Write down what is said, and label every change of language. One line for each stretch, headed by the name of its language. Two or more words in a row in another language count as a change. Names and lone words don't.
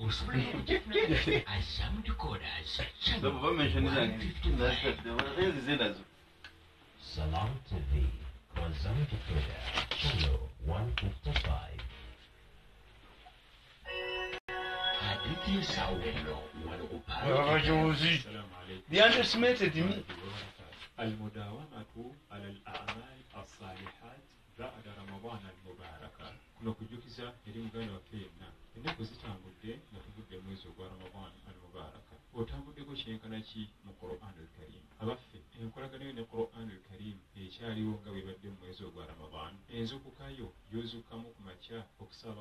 English: Salam TV, Razam Decoder, Channel 155.
Swahili: Hadithi ya Sawelo,
English: abajozi they underestimated me.
Arabic: المداومة على الأعمال الصالحات بعد رمضان المبارك
Ganda: kuno kujukiza eri muganda waffe yenna ennaku zitambudde nga tuvudde mwezi ogwa ramadan almubaraka otambuddeko kyenkana ki mu quran alkarim abaffe enkolagano yo ne quran alkarim ekyaliwo nga bwebadde mu mwezi ogwa ramadan enzukukayo yozukamu ku makya okusaba